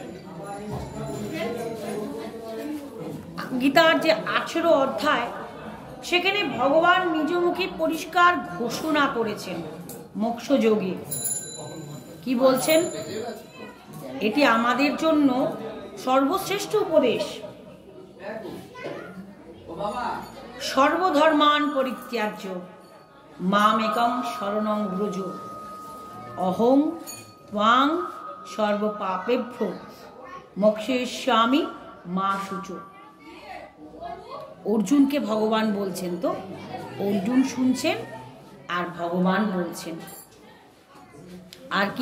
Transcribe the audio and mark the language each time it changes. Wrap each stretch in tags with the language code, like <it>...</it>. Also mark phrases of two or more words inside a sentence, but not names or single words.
<bn>গীতার যে 18 অধ্যায়, সেখানে ভগবান নিজ মুখে পরিষ্কার ঘোষণা করেছেন মোক্ষযোগে। কি বলছেন? এটি আমাদের জন্য সর্বশ্রেষ্ঠ উপদেশ।</bn> <sa>সর্বধর্মান পরিত্যাজ্য মামেকং শরণং ব্রজ অহং ত্বাং সর্বপাপেভ্য মোক্ষয়িষ্যামি মা শুচো।</sa> <bn>অর্জুনকে ভগবান বলছেন, তো অর্জুন শুনছেন আর ভগবান বলছেন। আর কি?</bn>